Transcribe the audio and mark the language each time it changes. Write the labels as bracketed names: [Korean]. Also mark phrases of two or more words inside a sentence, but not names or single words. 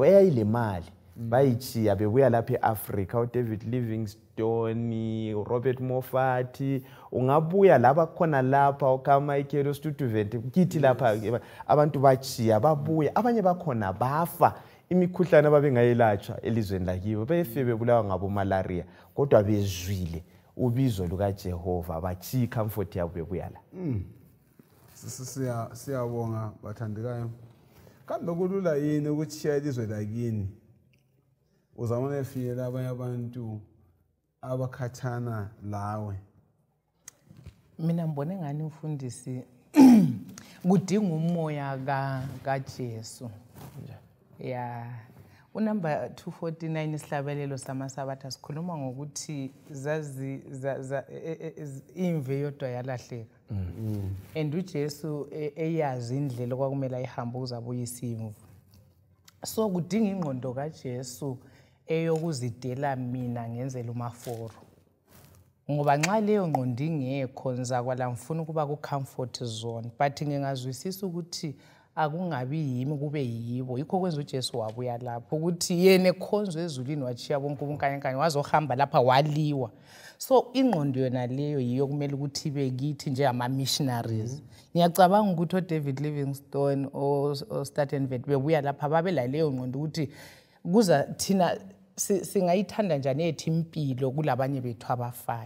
[North Ndebele] eyayile mali bayichiya bebuya lapha eAfrica uDavid Livingstone uRobert Moffat ungabuya laba khona lapha uKamichael Studevant kithi lapha abantu bachiya babuya abanye bakhona bafa imikhuhlane ababengayelatshwa elizweni lakibo befe bebulawa ngabo malaria kodwa bezwile ubizo lukaJehova bachiya comfort yabo bebuya la. Siyabonga bathandekayo. Kambe kulula yini ukuchiya ilizwe lakini uzamane efiyela abanye abantu abakhathana lawe? Mina ngibone ngani umfundisi kudinga umoya kaJesu. Unumber 249 isihlabelelo samasabatha sikhuluma ngokuthi zazi imve yodwa yalahleka. And uJesu eyazi indlela okwakumele ayihambe uzabuya isimvu. So kudinga ingqondo kaJesu eyokuzidela mina ngenzela umaforo. Ngoba nxa leyo ngqondo ingekho ngizakwala ngifuna ukuba ku [English] comfort zone [North Ndebele] but ngingazwisisa ukuthi akungabi yimi kube yibo. Yikho kwenza uJesu wabuya lapho ukuthi yena ekhonzwe ezulwini wachiya bonke ubunkayenkanye wazohamba lapha waliwa. So ingqondo yona leyo yiyo kumele ukuthi ibe kithi njengama missionaries. Ngiyacabanga ukuthi uDavid Livingstone oStattenveld bebuya lapha babela leyo ngqondo ukuthi kuza thina singayithanda njani ethi impilo kulabanye bethu abafayo.